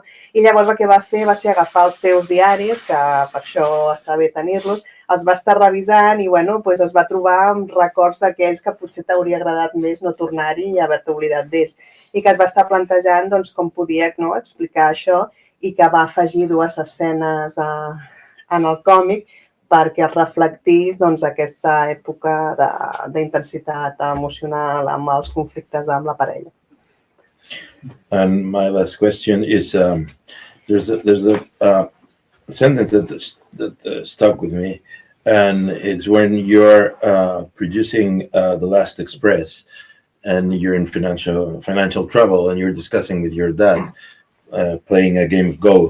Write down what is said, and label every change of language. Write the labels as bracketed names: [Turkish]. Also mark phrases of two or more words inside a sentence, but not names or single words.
[Catalan] I llavors el que va fer va ser agafar els seus diaris, que per això està bé tenir-los, els va estar revisant i es va trobar amb records d'aquells que potser t'hauria agradat més no tornar-hi i haver-te oblidat d'ells. I que es va estar plantejant com podia explicar això, i que va afegir dues escenes en el còmic perquè es reflectís aquesta època d'intensitat emocional amb els conflictes amb la parella. [English] And my last question is, there's a sentence that stuck with me, and it's when you're producing The Last Express, and you're in financial trouble, and you're discussing with your dad, playing a game of Go.